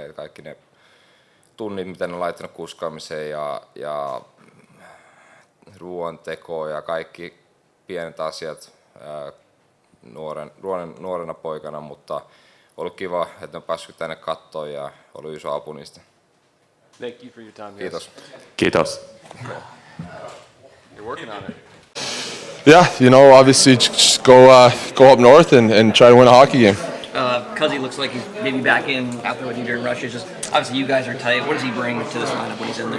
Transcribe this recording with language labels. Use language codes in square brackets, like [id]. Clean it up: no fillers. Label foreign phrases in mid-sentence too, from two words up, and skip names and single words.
[fi] Että kaikki ne tunnit, mitä ne on laittanut kuskaamiseen ja ruoantekoon ja kaikki pienet asiat nuorena poikana, mutta ollut kiva, että on päässyt tänne katsoa ja ollut iso apu niistä. [en] Thank you for your time. [fi] Kiitos. Kiitos. [en] You're working on it. Yeah, obviously just go up north and try to win a hockey game. Cuzzy looks like he's maybe back in after what he did in Russia. Just obviously you guys are tight. What does he bring to this lineup when he's in there?